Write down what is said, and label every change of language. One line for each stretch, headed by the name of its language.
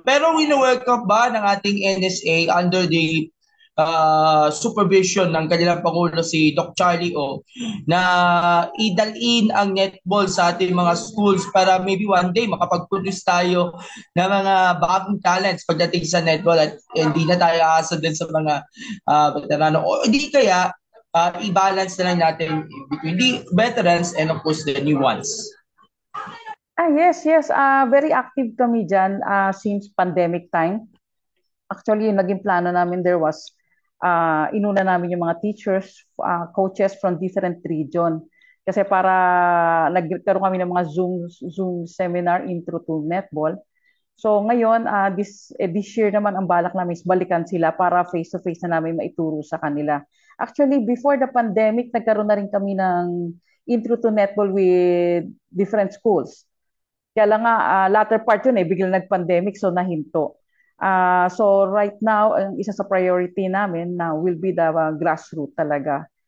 Filipino: Pero wino-welcome ba ng ating NSA under the supervision ng kanilang Pangulo si Doc Charlie O na idalin ang netball sa ating mga schools para
English: maybe one day
Filipino: makapag-produce tayo ng mga bagong talents pagdating sa netball at hindi na tayo aasa din sa mga veterano o hindi kaya i-balance na lang natin between the veterans
English: and of course the new ones. Yes, yes. Very active
Filipino: kami dyan
English: since pandemic time.
Filipino: Actually, yung naging plano namin
English: there was
Filipino: inuna namin yung mga teachers,
English: coaches from different region.
Filipino: Kasi para nagkaroon kami ng mga Zoom seminar intro to netball. So ngayon,
English: this year
Filipino: naman ang balak namin is balikan sila para face-to-face na namin maituro sa kanila.
English: Actually, before the pandemic,
Filipino: nagkaroon na rin kami ng intro to netball with different schools. Kaya lang nga, latter part yun biglang nag-pandemic, so nahinto. So right now, ang isa sa priority namin now
English: will be the grassroots
Filipino: talaga.